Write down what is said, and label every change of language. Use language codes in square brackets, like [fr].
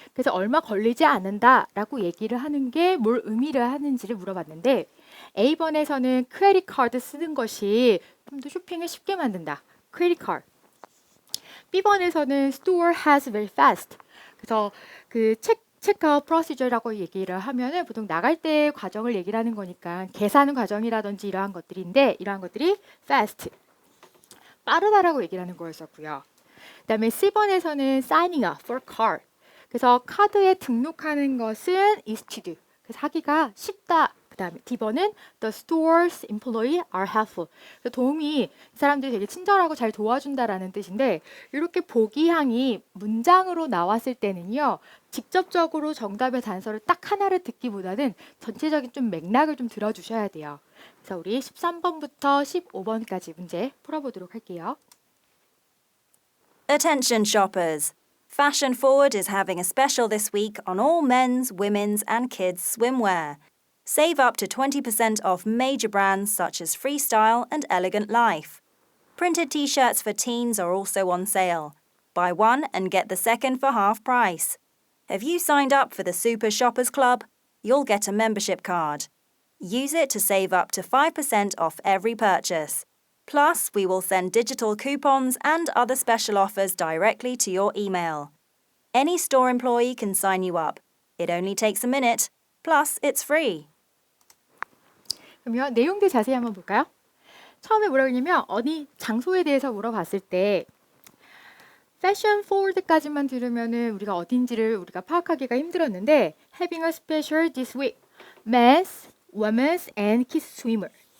[ko] 그래서 얼마 걸리지 않는다라고 얘기를 하는 게 뭘 의미를 하는지를 물어봤는데 A번에서는 크레딧 카드 쓰는 것이 좀 더 쇼핑을 쉽게 만든다. 크레딧 카드. [en] B번에서는 store has very fast. [ko] 그래서 그 체크아웃 프로시저라고 얘기를 하면은 보통 나갈 때 과정을 얘기를 하는 거니까 계산 과정이라든지 이러한 것들인데 이러한 것들이 fast. 빠르다라고 얘기를 하는 거였었고요. [en] 그다음에 C번에서는 signing up for card. [ko] 그래서 카드에 등록하는 것은 [en] is to do. [ko] 그래서 하기가 쉽다. [en] 그다음에 D번은 the store's employee are helpful. [ko] 그래서 도움이 사람들이 되게 친절하고 잘 도와준다라는 뜻인데 이렇게 보기항이 문장으로 나왔을 때는요. 직접적으로 정답의 단서를 딱 하나를 듣기보다는 전체적인 좀 맥락을 좀 들어주셔야 돼요. 그래서 우리 13번부터 15번까지 문제 풀어보도록 할게요. [en] Attention shoppers! Fashion Forward is having a special this week on all men's, women's, and kids' swimwear. Save up to 20% off major brands such as Freestyle and Elegant Life. Printed t-shirts for teens are also on sale. Buy one and get the second for half price. Have you signed up for the Super Shoppers Club? You'll get a membership card. Use it to save up to 5% off every purchase. Plus, we will send digital coupons and other special offers directly to your email. Any store employee can sign you up. It only takes a minute. Plus, it's free. [ko] 그러면 내용들 자세히 한번 볼까요? 처음에 뭐라고 했냐면 어디 장소에 대해서 물어봤을 때 패션 포워드까지만 들으면은 우리가 어딘지를 우리가 파악하기가 힘들었는데 [en] having a special this week, men's, women's and kids swimmer.